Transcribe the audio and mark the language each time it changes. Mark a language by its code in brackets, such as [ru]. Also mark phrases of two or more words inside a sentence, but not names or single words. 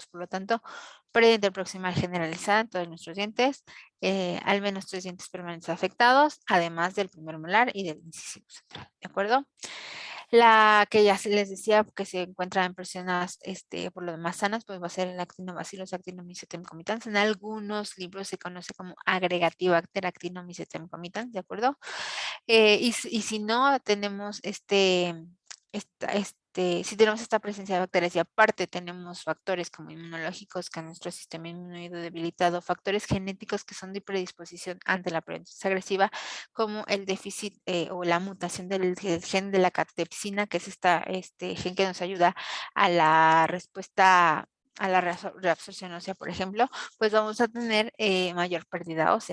[es] Por lo tanto, pérdida interproximal generalizada en todos nuestros dientes, al menos 3 dientes permanentes afectados, además del primer molar y del incisivo central, ¿de acuerdo? La que ya les decía que se encuentra en personas por lo demás sanas, pues va a ser el Actinobacillus actinomycetem comitans. En algunos libros se conoce como Agregatibacter actinomycetem comitans, ¿de acuerdo? Y si no tenemos si tenemos esta presencia de bacterias y aparte tenemos factores como inmunológicos que nuestro sistema inmune ha ido debilitado, factores genéticos que son de predisposición ante la periodontitis agresiva, como el déficit o la mutación del gen de la catepsina, que es este gen que nos ayuda a la respuesta a la reabsorción ósea, por ejemplo, pues vamos a tener mayor pérdida ósea.